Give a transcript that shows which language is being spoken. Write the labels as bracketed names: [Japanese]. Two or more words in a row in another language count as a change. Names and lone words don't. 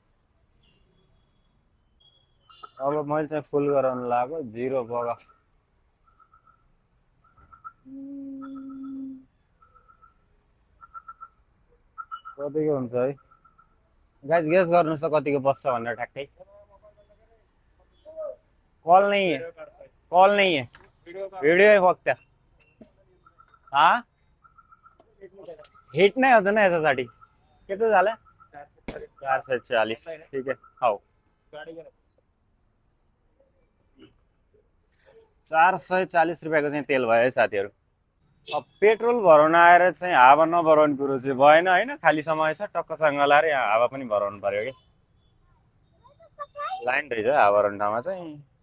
[Nepali] अब मैले चाहिँ फुल गराउनु लाग्यो 0 बगा कतिको हुन्छ है। [English] guys guess [Nepali] गर्नुहोस् त कतिको बस्छ भनेर ठ्याक्कै। [Hindi] कॉल नहीं है। कॉल नहीं है। वीडियो है फक्त। [Marathi] हाँ हिट नाही होतं ना याच्यासाठी. किती झालं 440 ठीक आहे हो. [Nepali] 440 रुपियाँको चाहिँ तेल भयो है साथीहरू। अब पेट्रोल भराउन आएर चाहिँ हावा नभराउने कुरो चाहिँ भएन होइन। खाली समय छ टक्कसँग लाएर यहाँ हावा पनि भराउनु पर्यो कि। लाइन रहेछ हावा भराउने ठाउँमा चाहिँ।